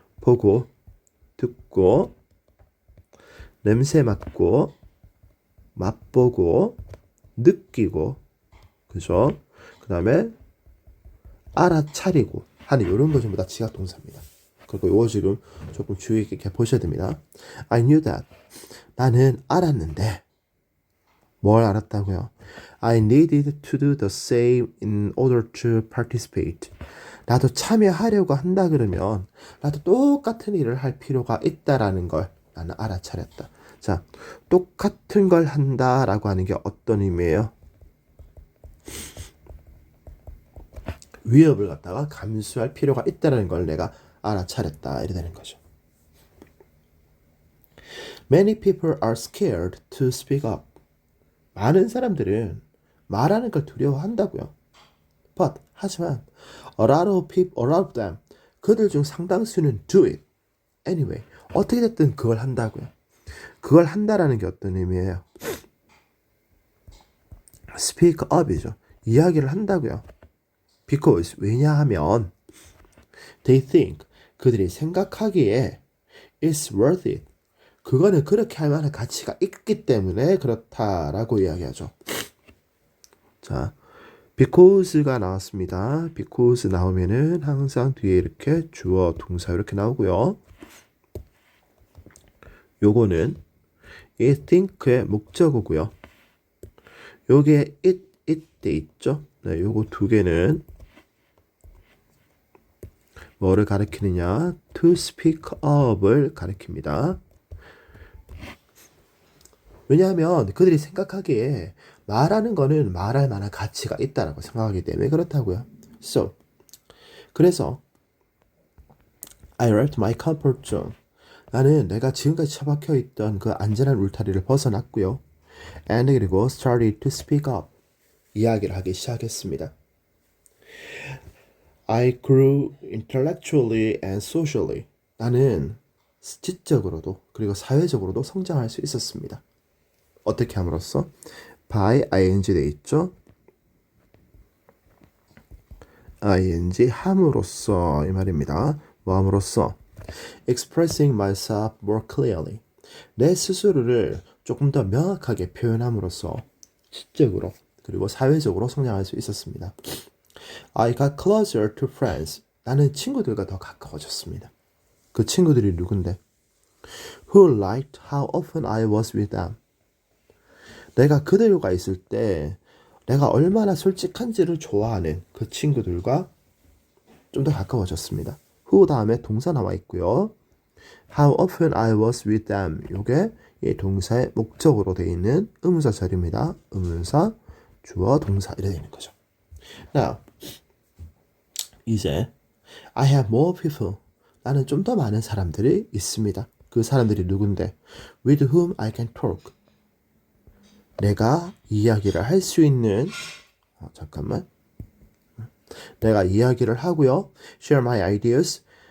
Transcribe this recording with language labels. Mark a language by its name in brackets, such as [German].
[Korean] 보고, 듣고, 냄새 맡고, 맛보고, 느끼고, 그죠? 그 다음에 알아차리고 하는 이런 거 전부 다 지각 동사입니다. 그리고 이거 지금 조금 주의 깊게 보셔야 됩니다. [English] I knew that. [Korean] 나는 알았는데 뭘 알았다고요? [English] I needed to do the same in order to participate. [Korean] 나도 참여하려고 한다 그러면 나도 똑같은 일을 할 필요가 있다라는 걸 나는 알아차렸다. 자, 똑같은 걸 한다라고 하는 게 어떤 의미예요? 위협을 갖다가 감수할 필요가 있다는 걸 내가 알아차렸다 이래 되는 거죠. [English] Many people are scared to speak up. [Korean] 많은 사람들은 말하는 걸 두려워한다고요. [English] But [Korean] 하지만 [English] a lot of them [Korean] 그들 중 상당수는 [English] do it anyway. [Korean] 어떻게 됐든 그걸 한다고요. 그걸 한다라는 게 어떤 의미예요? Speak up이죠. 이야기를 한다고요. [English] Because [Korean] 왜냐하면 [English] they think [Korean] 그들이 생각하기에 [English] it's worth it. [Korean] 그거는 그렇게 할 만한 가치가 있기 때문에 그렇다라고 이야기하죠. 자, because가 나왔습니다. because 나오면은 항상 뒤에 이렇게 주어, 동사 이렇게 나오고요. 요거는 이 think의 목적어고요. 요게 it 돼 있죠. 네, 요거 두 개는 뭐를 가리키느냐? [English] to speak up을 [Korean] 가리킵니다. 왜냐하면 그들이 생각하기에 말하는 거는 말할 만한 가치가 있다라고 생각하기 때문에 그렇다고요. [English] So, [Korean] 그래서 [English] I left my comfort zone. [Korean] 나는 내가 지금까지 처박혀 있던 그 안전한 울타리를 벗어났고요. [English] And [Korean] 그리고 [English] started to speak up. [Korean] 이야기를 하기 시작했습니다. [English] I grew intellectually and socially. [Korean] 나는 지적으로도 그리고 사회적으로도 성장할 수 있었습니다. 어떻게 함으로써? by ing 돼 있죠. ing 함으로써 이 말입니다. 뭐 함으로써? [English] expressing myself more clearly. [Korean] 내 스스로를 조금 더 명확하게 표현함으로써 지적으로 그리고 사회적으로 성장할 수 있었습니다. [English] I got closer to friends. [Korean] 나는 친구들과 더 가까워졌습니다. 그 친구들이 누군데? [English] Who liked how often I was with them. [Korean] 내가 그들과 있을 때 내가 얼마나 솔직한지를 좋아하는 그 친구들과 좀 더 가까워졌습니다. who 다음에 동사 나와 있고요. [English] How often I was with them. [Korean] 요게 이 동사의 목적으로 되어 있는 의문사 절입니다. 의문사, 주어, 동사 이렇게 되는 거죠. [English] Now, [Korean] 이제 [English] I have more people. [Korean] 나는 좀 더 많은 사람들이 있습니다. 그 사람들이 누군데? [English] With whom I can talk. [Korean] 내가 이야기를 할 수 있는 잠깐만. 내가 이야기를 하고요. [English] Share my ideas.